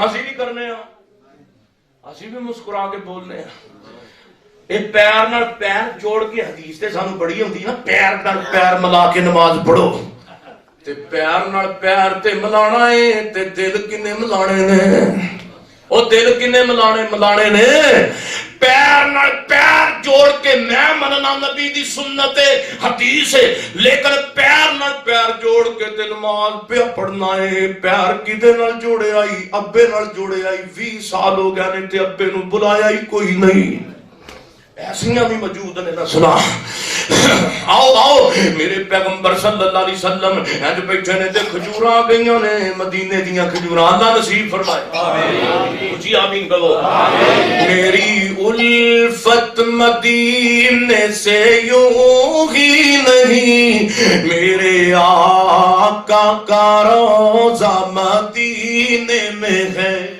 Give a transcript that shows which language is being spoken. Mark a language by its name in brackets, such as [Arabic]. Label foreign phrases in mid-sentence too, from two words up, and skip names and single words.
[Punjabi] اسی بھی کرنے آ، اسی بھی مسکرا کے بولنے آ۔ اے پیر نال پیر جوڑ کے حدیث تے سانو بڑی ہوندی نا، پیر نال پیر ملا کے نماز پڑھو تے پیر نال پیر تے ملانا ہے تے دل کنے ملانے نے؟ او دل کنے ملانے نے؟ پیر نال پیر جوڑ کے میں مننا نبی دی سنت حدیث ہے، لیکن پیر نال پیر جوڑ کے تے نماز پہ پڑھنا ہے۔ پیر کدے نال جوڑے آئی؟ ابے نال جوڑے آئی، 20 سال ہو گئے نے تے ابے نو بلایا ہی کوئی نہیں۔ ایسیاں بھی موجود نے، نہ سنا۔ آؤ میرے پیغمبر [Arabic] صلی اللہ علیہ وسلم [Punjabi] اج بیٹھے نے تے کھجوراں آ گئیاں نے، مدینے دیاں کھجوراں، اللہ نصیب فرمائے۔ آمین جی، آمین کہو۔ [Urdu] میری الفت مدینے سے یوں ہی نہیں، میرے آقا کا روضہ مدینے میں ہے۔